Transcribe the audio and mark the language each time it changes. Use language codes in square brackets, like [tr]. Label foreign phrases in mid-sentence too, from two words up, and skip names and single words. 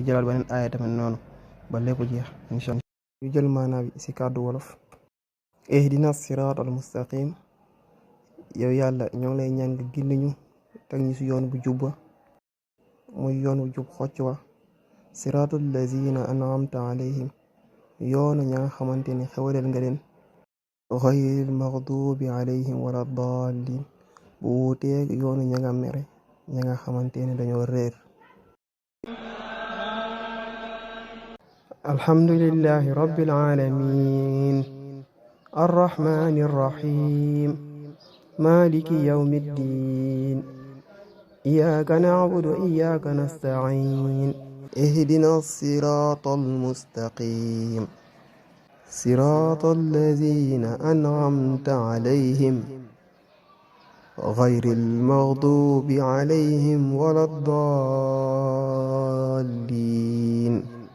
[wo] jëlaat beneen aaya tamit noonu ba lépp jeex [ar] إن شاء الله [wo] ñu jël maanaa bi si kàddu wolof [ar] اهدنا الصراط المستقيم [wo] yow yàlla ñoo ngi lay ñaan nga gindi ñu teg ñu si yoon bu jubba muy yoon bu jub xocc [ar] و صراط الذين أنعمت عليهم [wo] yoonu ña nga xamante ni xewaleel nga leen [ar] غير المغضوب عليهم ولا الضالين [wo] bu wuuteeg yoonu ña nga mere ña nga xamante ni dañoo réer [ar] الحمد لله رب العالمين الرحمن الرحيم مالك يوم الدين إياك نعبد وإياك نستعين اهدنا الصراط المستقيم صراط الذين أنعمت عليهم غير المغضوب عليهم ولا الضالين